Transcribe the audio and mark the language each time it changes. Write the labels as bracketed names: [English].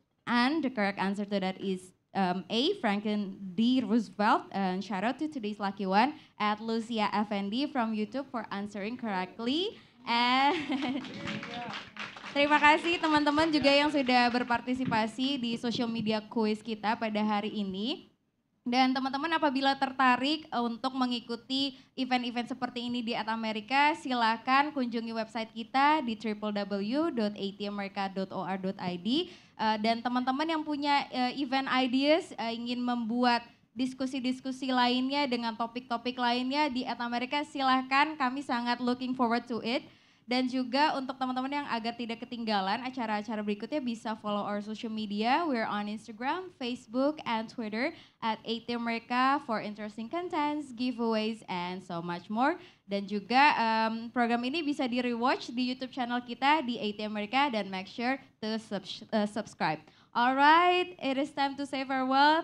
[English] And the correct answer to that is A. Franklin D. Roosevelt. And shout out to today's lucky one at Lucia Effendi from YouTube for answering correctly. [Indonesian] And terima kasih teman-teman juga yang sudah berpartisipasi di social media quiz kita pada hari ini. Dan teman-teman apabila tertarik untuk mengikuti event-event seperti ini di At America, silakan kunjungi website kita di www.atamerika.or.id. Dan teman-teman yang punya event ideas, ingin membuat diskusi-diskusi lainnya dengan topik-topik lainnya di At America, silakan, kami sangat [English] looking forward to it. [Indonesian] Dan juga untuk teman-teman yang agar tidak ketinggalan acara-acara berikutnya bisa [English] follow our social media. We're on Instagram, Facebook, and Twitter at ATAmerika for interesting contents, giveaways, and so much more. [Indonesian] Dan juga program ini bisa di-rewatch di YouTube channel kita di ATAmerika dan [English] make sure to subscribe. Alright, it is time to say farewell.